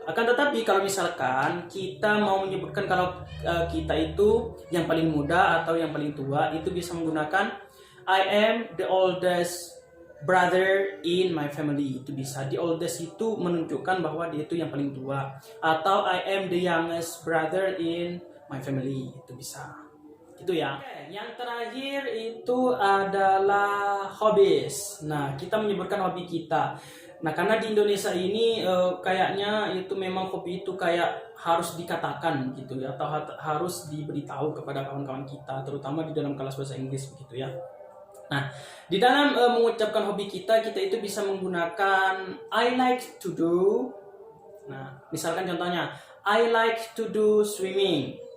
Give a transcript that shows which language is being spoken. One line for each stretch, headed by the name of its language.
Indonesian: Akan tetapi kalau misalkan kita mau menyebutkan kalau kita itu yang paling muda atau yang paling tua, itu bisa menggunakan
English: I am the oldest brother in my family.
Indonesian: Itu bisa. The oldest itu menunjukkan bahwa dia itu yang paling tua.
English: Atau I am the youngest brother in my family.
Indonesian: Itu bisa. Itu ya. Yang terakhir itu adalah hobbies. Nah, kita menyebutkan hobi kita. Nah, karena di Indonesia ini kayaknya itu memang hobi itu kayak harus dikatakan gitu ya, atau harus diberitahu kepada kawan-kawan kita, terutama di dalam kelas bahasa Inggris begitu ya. Nah, di dalam mengucapkan hobi kita itu bisa menggunakan
English: I like to do.
Indonesian: Nah, misalkan contohnya
English: I like to do swimming.